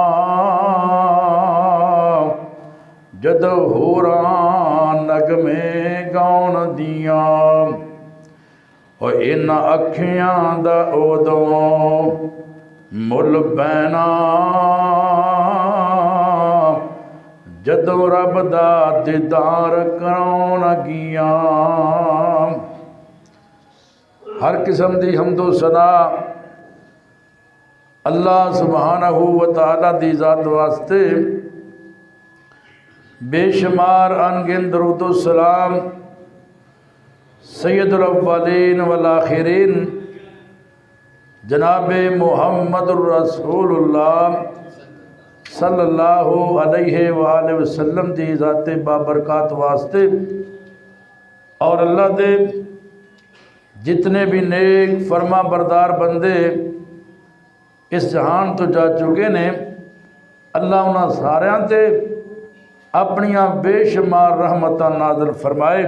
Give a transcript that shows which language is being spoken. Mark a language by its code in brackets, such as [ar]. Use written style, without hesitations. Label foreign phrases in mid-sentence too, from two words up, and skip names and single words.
[pa] ਜਦੋਂ ਹੋਰਾਂ ਨਗ਼ਮੇ ਗਾਉਣ ਦੀਆਂ, ਔਰ ਇਨ ਅੱਖੀਆਂ ਦਾ ਓਦੋਂ ਮੁੱਲ ਪੈਣਾ, ਜਦੋਂ ਰੱਬ ਦਾ ਦੀਦਾਰ ਕਰਾਉਣ ਗੀਆਂ। ਹਰ ਕਿਸਮ ਦੀ ਹਮਦੋ ਸਨਾ [ar] الله سبحانه وتعالى [pa] ਦੀ ਜ਼ਾਤ ਵਾਸਤੇ, ਬੇਸ਼ੁਮਾਰ ਅਣਗਿਣ ਦਰੂਦ ਵ ਸਲਾਮ [ar] سيد الأولين والآخرين [pa] ਜਨਾਬ [ar] محمد رسول الله صلى الله عليه [pa] ਵਸੱਲਮ ਦੀ ਜ਼ਾਤੇ ਬਾਬਰਕਾਤ ਵਾਸਤੇ, ਔਰ ਅੱਲਾਹ ਦੇ ਜਿੰਨੇ ਭੀ ਨੇਕ ਫ਼ਰਮਾਂਬਰਦਾਰ ਬੰਦੇ ਇਸ ਜਹਾਨ ਤੋਂ ਜਾ ਚੁੱਕੇ ਨੇ, ਅੱਲਾਹ ਉਨ੍ਹਾਂ ਸਾਰਿਆਂ ਤੇ ਆਪਣੀਆਂ ਬੇਸ਼ੁਮਾਰ ਰਹਿਮਤਾਂ ਨਾਜ਼ਿਲ ਫ਼ਰਮਾਏ।